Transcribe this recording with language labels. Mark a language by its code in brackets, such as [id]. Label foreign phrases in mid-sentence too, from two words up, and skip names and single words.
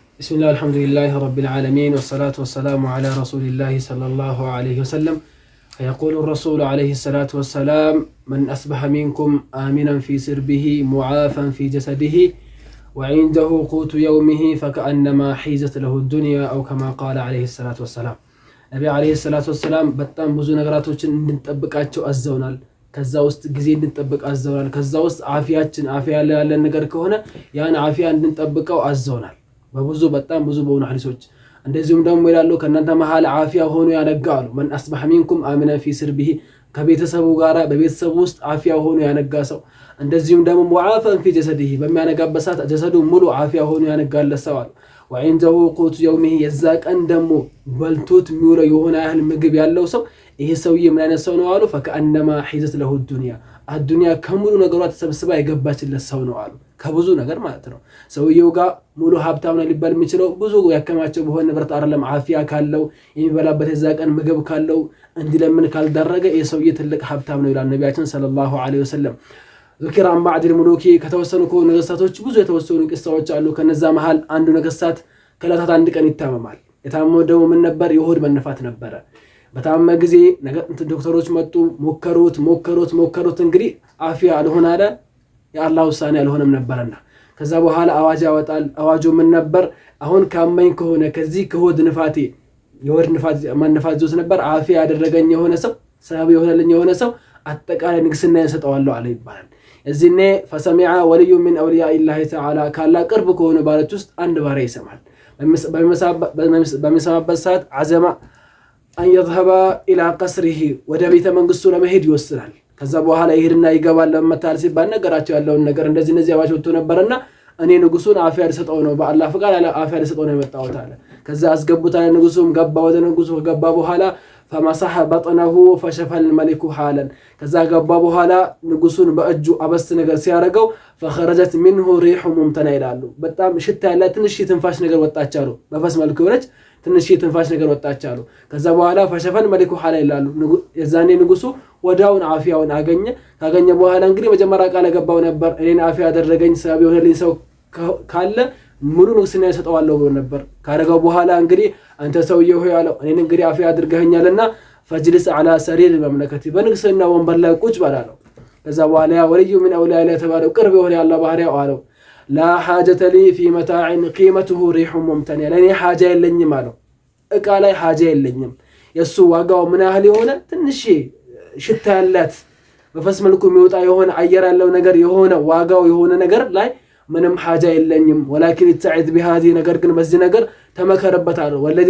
[ar] بسم الله الحمد لله رب العالمين والصلاة والسلام على رسول الله صلى الله عليه وسلم. فيقول الرسول عليه الصلاة والسلام: من أصبح منكم آمنا في سربه معافا في جسده وعنده قوت يومه فكأنما حيزت له الدنيا أو كما قال عليه الصلاة والسلام. نبي عليه الصلاة والسلام [am] በጣም ብዙ ነገራቶችን እንድንጠብቃቸው አዘውናል። ከዛ ውስጥ ጊዜ እንድንጠብቅ አዘውናል። ከዛ ውስጥ አፊያ ያለን ነገር ከሆነ ያን አፊያ እንድንጠብቀው አዘውናል። በብዙ በጣም ብዙ በሆኑ ሐዲሶች እንደዚሁም ደግሞ ይላሉ ከእናንተ መሃል አፊያ ሆኖ ያነጋሉ። من [ar] أصبح منكم آمنا في سربه [am] ከቤተሰቡ ጋራ በቤተሰቡ ውስጥ አፊያ ሆኖ ያነጋ ሰው እንደዚሁም ደግሞ [ar] معافى في جسده [am] በሚያነጋበት ሰዓት ጀሰዱ ሙሉ አፊያ ሆኖ ያነጋለት ሰው አለ። وعنده [ar] قوت يومه [am] የዛ ቀን ደግሞ በልቶት የሚውለው የሆነ ያህል ምግብ ያለው ሰው ይሄ ሰውዬ ምን አይነት ሰው ነው አሉ። [ar] فكأنما حيزت له الدنيا [am] አዱንያ ከሙሉ ነገሯ ተሰብስባ የገባችለት ሰው ነው አሉ። ከብዙ ነገር ማለት ነው። ሰውየው ጋር ሙሉ ሀብታም ነው ሊባል የሚችለው ብዙ ያከማቸው በሆነ ንብረት አይደለም። አፊያ ካለው የሚበላበት የዛ ቀን ምግብ ካለው እንዲለምን ካልደረገ የሰውዬ ትልቅ ሀብታም ነው ይላል ነቢያችን [ar] صلى الله عليه وسلم። ذكر عن بعض الملوك [am] ከተወሰኑ ነገስታቶች ብዙ የተወሰኑ ቅሳዎች አሉ። ከነዛ መሃል አንዱ ነገስታት ከዕለታት አንድ ቀን ይታመማል። የታመመው ደግሞ ምን ነበር? የሆድ መነፋት ነበረ። በታመመ ጊዜ ዶክተሮች መጡ፣ ሞከሩት። እንግዲህ አፊያ አልሆነ አለ። የአላህ ውሳኔ አልሆነም ነበርና ከዛ በኋላ አዋጅ ያወጣል። አዋጁ ምን ነበር? አሁን ካመኝ ከሆነ ከዚህ ከሆድ ንፋቴ የሆድ መነፋት ዞት ነበር አፊያ ያደረገኝ የሆነ ሰው ሰበብ የሆነልኝ የሆነ ሰው አጠቃላይ ንግስና ያሰጠዋለሁ አለ ይባላል። እዚህኔ [ar] فسمع ولي من اولياء الله تعالى [am] ካላ ቅርብ ከሆነ ባሮች ውስጥ አንድ ባሪያ ይሰማል። በሚሰማበት ሰዓት [ar] عزم أن يذهب إلى قصره [am] ወደ ቤተ መንግስቱ ለመሄድ ይወስናል። ከዛ በኋላ ይሄድና ይገባል። ለመታል ሲባል ነገራቸው ያለውን ነገር እንደዚህ አዋጅ ወጥቶ ነበርና እኔ ንጉሱን አፊያ ልሰጠው ነው በአላህ ፍቃድ አለ አፊያ ልሰጠው ነው የመጣሁት አለ። ከዛ አስገቡታል። ንጉሱም ገባ። ወደ ንጉሱ ገባ በኋላ [ar] فمسح بطنه فشفى الملك حالا [am] ከዛ ገባ በኋላ ንጉሱን በእጁ አበስ ነገር ሲያረጋው [ar] فخرجت منه ريح ممتنع [am] ይላሉ። በጣም ሽታ ያለ ትንሽ ትንፋሽ ነገር ወጣች አሉ። በፈስ መልኩ ሆነች ትንሽ ትንፋሽ ነገር ወጣች አሉ። ከዛ በኋላ [ar] فشفى الملك حالا [am] ይላሉ። የዛኔ ንጉሱ ወዳውን አፊያውን ካገኘ በኋላ እንግዲህ መጀመሪያ ቃል ገባው ነበር እኔን አፊያ ያደረገኝ ሰበብ የሆነልኝ ሰው ካለ ሙሉ ንግስና ያሰጠዋለሁ ብሎ ነበር። ካረጋው በኋላ እንግዲህ አንተ ሰውዬው ሆይ አለው እኔን እንግዲህ አፊያ አድርገኸኛልና [ar] فاجلس على سرير المملكه [am] በንግስና ወንበር ላይ ቁጭ በላለው። ከዛ በኋላ [ar] ولي من أولياء الله [am] ተባለው ቅርብ የሆነ ያላህ ባህሪያው አለው [ar] لا حاجه لي في متاع قيمته ريح ممتنع [am] ለኔ ሐጃ የለኝም አለው። እቃ ላይ ሐጃ የለኝም የሱ ዋጋው ምን ያህል የሆነ ትንሽ ሽታ ያላት በፈስ መልኩ የሚወጣ የሆነ አየር ያለው ነገር የሆነ ዋጋው የሆነ ነገር ላይ ምንም ሐጃ የለኝም። [ar] ولكن تعذ بهذه [am] ነገር ግን በዚህ ነገር ተመከረበታል። والذي